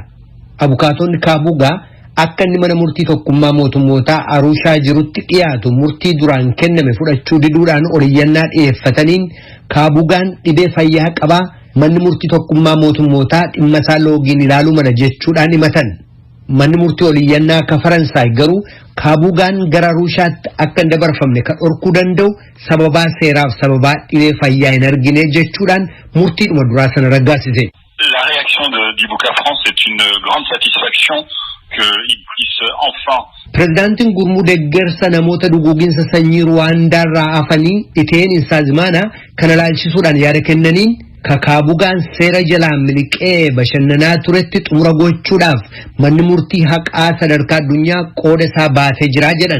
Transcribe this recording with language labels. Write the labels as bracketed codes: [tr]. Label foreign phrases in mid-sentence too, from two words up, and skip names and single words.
[om] Abukaatonni Kabuugaa akka inni mana murtii tokkummaa mootummootaa Arushaa jirutti dhiyaatu murtii duraan kenname fudhachuu diduudhaan oliyyannaa dhiyeeffataniin Kabuugaan dhibee fayyaa qabaa manni murtii tokkummaa mootummootaa dhimma isaa loogiin ilaaluu mala jechuudhaan himatan. Manni murtii oliyyannaa ka Faransaay garuu Kabuugaan gara Arushaatti akka hin dabarfamne kan dhorkuu danda'u sababaa seeraaf sababaa dhibee fayyaa hin argine jechuudhaan murtiidhuma duraa sana raggaasise. [fr] La réaction d'Ibuka France est une grande satisfaction qu'il puisse enfin. [om] Présidentiin gurmuu deeggarsa namoota duguuginsa sanyii Ruwaandaa irraa hafanii iteen insaazmaana kana laalchisuudhaan yaada kennaniin Kabuugaan seera jalaan miliqee bashannanaa turetti xumura gochuudhaaf manni murtii haqaa sadarkaa addunyaa qooda isaa baatee jira jedhan.